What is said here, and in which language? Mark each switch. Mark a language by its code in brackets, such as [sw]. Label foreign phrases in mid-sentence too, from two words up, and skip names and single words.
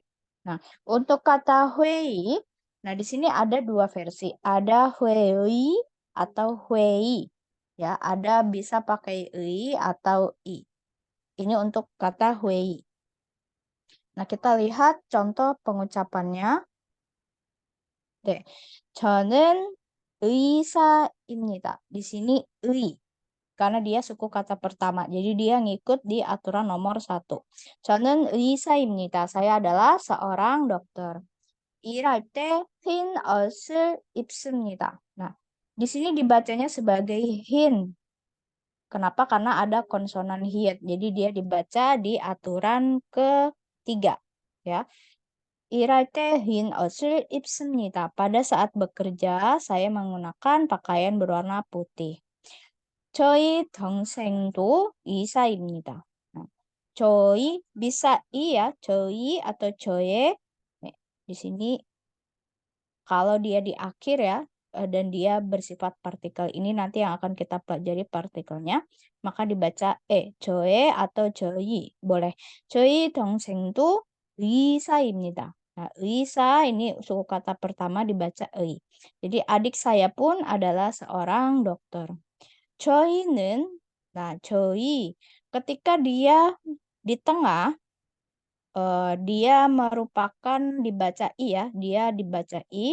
[id] Nah, untuk kata hui, nah di sini ada 2 versi. Ada hui atau hui. Ya, ada bisa pakai i atau i. Ini untuk kata hui. Nah, kita lihat contoh pengucapannya. [ko] 네, 저는 의사입니다. [id] Di sini 의. Karena dia suku kata pertama. Jadi dia ngikut di aturan nomor 1. [ko] 저는 의사입니다. [id] Saya adalah seorang dokter. [ko] 일할 때 흰 옷을 입습니다. [id] Nah, di sini dibacanya sebagai hin. Kenapa? Karena ada konsonan hiat. Jadi dia dibaca di aturan ketiga. Ya. [ko] 일할 때 흰 옷을 입습니다. [id] Pada saat bekerja, saya menggunakan pakaian berwarna putih. [ko] 저희 동생도 의사입니다. [id] Nah, 저희 bisa iya, 저희 atau 저의. Nih, di sini kalau dia di akhir ya, dan dia bersifat partikel ini nanti yang akan kita pelajari partikelnya, maka dibaca 저의 atau 저희. Boleh. [ko] 저희 동생도 의사입니다. [id] Nah, 의사 ini suku kata pertama dibaca 의. Jadi adik saya pun adalah seorang dokter. 저희는, nah 저희 ketika dia di tengah, dia merupakan dibaca i ya, dia dibaca i.